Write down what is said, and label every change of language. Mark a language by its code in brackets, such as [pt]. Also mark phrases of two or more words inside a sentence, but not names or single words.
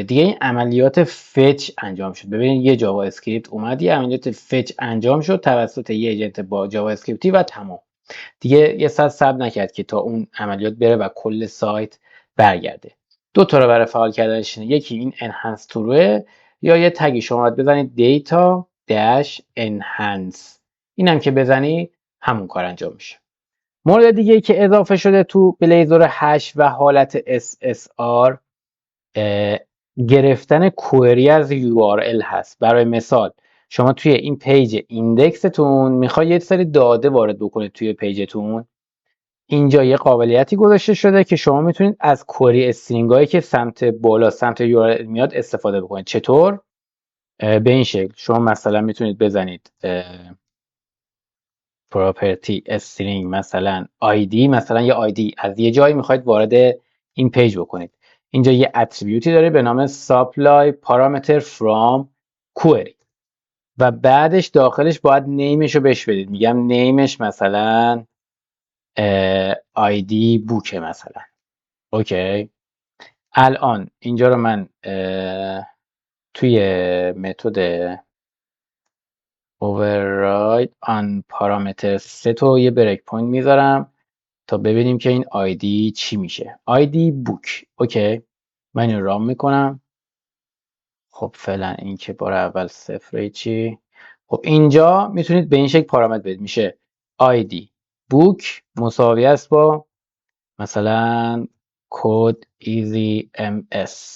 [fa] دیگه این عملیات فچ انجام شد. ببینید یه جاوا اسکریپت اومد، یه عملیات فچ انجام شد توسط یه ایجنت با جاوا اسکریپتی و تمام. دیگه یه ساعت صبر نکرد که تا اون عملیات بره و کل سایت برگرده. دو تا رو برای فعال کردنش، یکی این enhance تروه یا یه تگی شما باید بزنید [en] data dash enhance. [fa] اینم که بزنی همون کار انجام میشه. مورد دیگه که اضافه شده تو بلیزر 8 و حالت SSR گرفتن کوئری از URL هست. برای مثال شما توی این پیج ایندکستون میخوای یه سری داده وارد بکنید توی پیجتون. اینجا یه قابلیتی گذاشته شده که شما میتونید از [en] query string [fa] هایی که سمت بالا سمت URL میاد استفاده بکنید. چطور؟ به این شکل شما مثلا میتونید بزنید [en] property string [fa] مثلا ID، مثلا یه ID از یه جایی میخواید وارد این پیج بکنید. اینجا یه اتریبیوتی داره به نام [en] supply parameter from query [fa] و بعدش داخلش باید نیمش رو بهش بدید. میگم نیمش مثلا [en] ID book [fa] مثلا. اوکی. الان اینجا رو من توی متد [en] override on parameter set [fa] رو یه [en] break point [fa] میذارم تا ببینیم که این آیدی چی میشه. [en] ID book. [fa] اوکی. من این رام میکنم. خب فعلا این که بار اول صفره چی. خب اینجا میتونید به این شکل پارامتر بدید. میشه [en] ID book [fa] مساوی است با مثلا کد ایزی ام اس.